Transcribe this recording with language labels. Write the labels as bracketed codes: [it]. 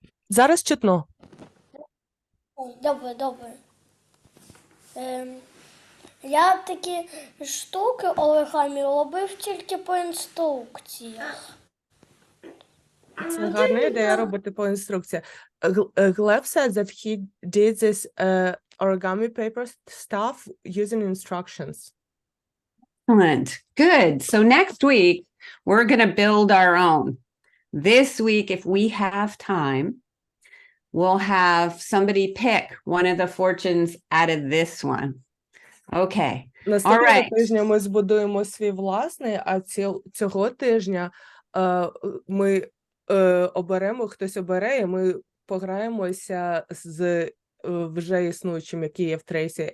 [uk] Зараз чутно. О, добре, добре. Я такі штуки оригамі робив тільки по інструкціях. Це гарна ідея робити по інструкції. [en] Глеб said that he did this origami paper stuff using instructions. Excellent. Good. So next week, we're going to build our own. This week, if we have time, we'll have somebody pick one of the fortunes out of this one. Okay. [uk] Наступного [en] Alright. [uk] тижня ми збудуємо свій власний, а цього тижня ми оберемо, хтось обере, і ми пограємося з вже існуючим, які є в Трейсі.